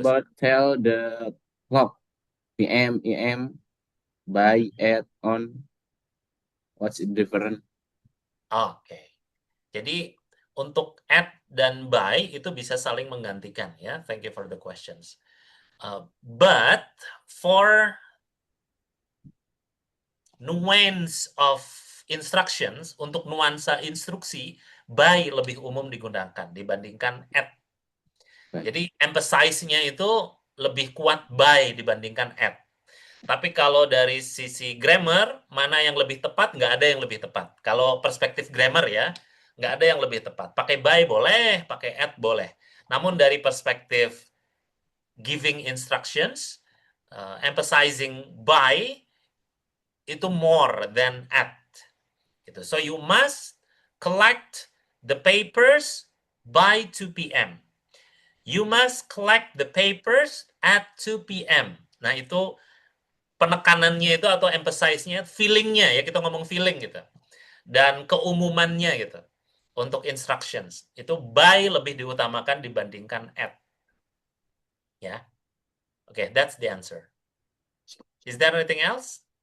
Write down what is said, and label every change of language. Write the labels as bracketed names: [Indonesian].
[English] about tell the clock, PM, AM, by, at, on? What's the difference? Oke. [Indonesian] Jadi untuk at dan by itu bisa saling menggantikan ya. [English] Thank you for the questions. But for nuance of instructions, [Indonesian] untuk nuansa instruksi, by lebih umum digunakan dibandingkan at. Jadi emphasize-nya itu lebih kuat by dibandingkan at. Tapi kalau dari sisi grammar, mana yang lebih tepat? Nggak ada yang lebih tepat. Kalau perspektif grammar ya, nggak ada yang lebih tepat. Pakai by boleh, pakai at boleh. Namun dari perspektif giving instructions, emphasizing by, itu [English] more than at. [Indonesian] Gitu. [English] So you must collect the papers by 2 p.m. You must collect the papers at 2 p.m. [Indonesian] Nah, itu penekanannya itu atau emphasize-nya, feeling-nya ya, kita ngomong feeling gitu. Dan keumumannya gitu. Untuk instructions, itu by lebih diutamakan dibandingkan at. Ya. [English] Okay, that's the answer. Is there anything else?